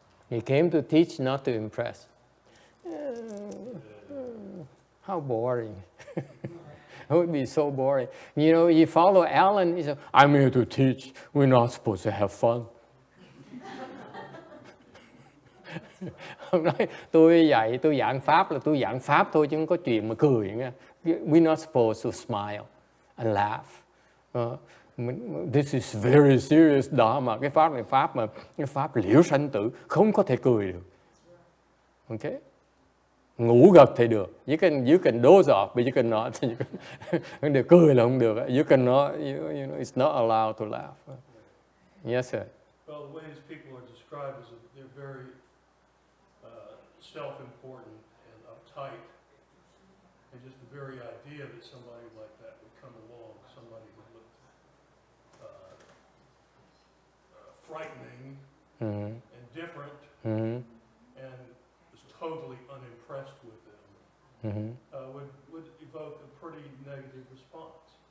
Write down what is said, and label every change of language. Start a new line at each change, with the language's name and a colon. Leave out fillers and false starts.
English: He came to teach, not to impress. How boring. It would be so boring. You know, you follow Alan, he said, I'm here to teach. We're not supposed to have fun.
Vietnamese: Ông nói, tôi giảng Pháp là tôi giảng Pháp thôi chứ không có chuyện mà cười nha.
English: We're not supposed to smile and laugh. This is very serious Dharma.
Vietnamese: Cái Pháp này cái Pháp liễu sanh tử, không có thể cười được. Okay? Ngủ gật thì được.
English: You can doze off, but you cannot.
Vietnamese: Được cười là không được.
English: You cannot, you know, it's not allowed to laugh. Yes, sir. Well, the way these people are described is that they're very self-important and uptight, and just the very idea that somebody like that would come along, somebody who looked frightening and different, and was totally unimpressed with them, would evoke a pretty negative response.